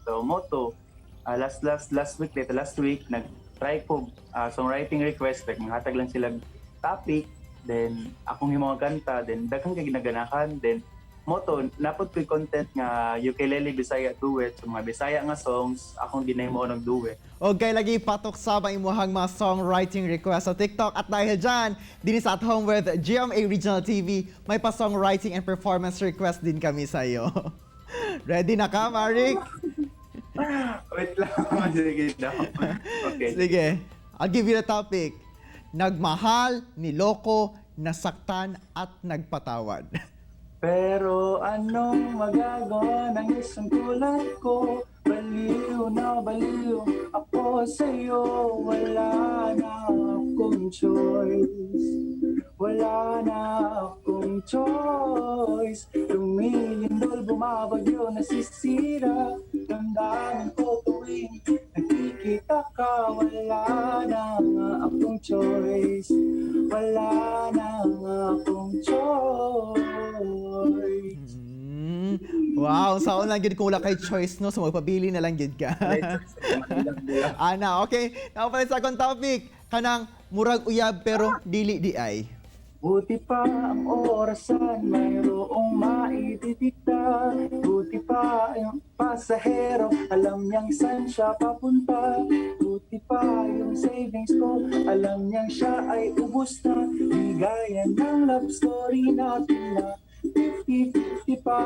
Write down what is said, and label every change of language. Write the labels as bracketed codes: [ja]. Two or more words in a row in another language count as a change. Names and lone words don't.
[ceb] So moto last week nag-try ko [en] songwriting request, [ceb] like hatag lang sila topic, then akong himo kanta, then daghang kay ginaganahan, then moto napod ko'y content nga ukulele Bisaya duet, so mga Bisaya nga songs akong ginahimo ng duet. Og kay lagi patok sa imuhang mga [en] songwriting request [tl] sa TikTok, at dahil dyan, din sa At Home with GMA Regional TV, may pa [en] songwriting and performance request [tl] din kami sa iyo. [ceb] Ready na ka, Maric? Wait lang, sige daw. Okay. Sige, [en] I'll give you the topic. [tl] Nagmahal, niloko, nasaktan, at nagpatawad. Pero anong magagawa ng isang tulad ko? Baliw na baliw ako sa'yo. Wala na akong choice. Wala na akong choice. Lumilindol, bumabagyo, nasisira. Damdamin ko tuwing nakikita ka. Wala na akong choice. Wala na akong choice. [ceb] Wow, saan lang gid kung wala kay choice no, so magpabili na lang gid ka. Ana, okay. Now pala sa akong topic, kanang murag uyab pero dili di ay. [tl] Buti pa ang orasan, mayroong maititita. Buti pa yung pasahero, alam niyang saan siya papunta. Buti pa yung savings ko, alam niyang siya ay ubus na. Di gaya ng love story natin na 50-50 pa.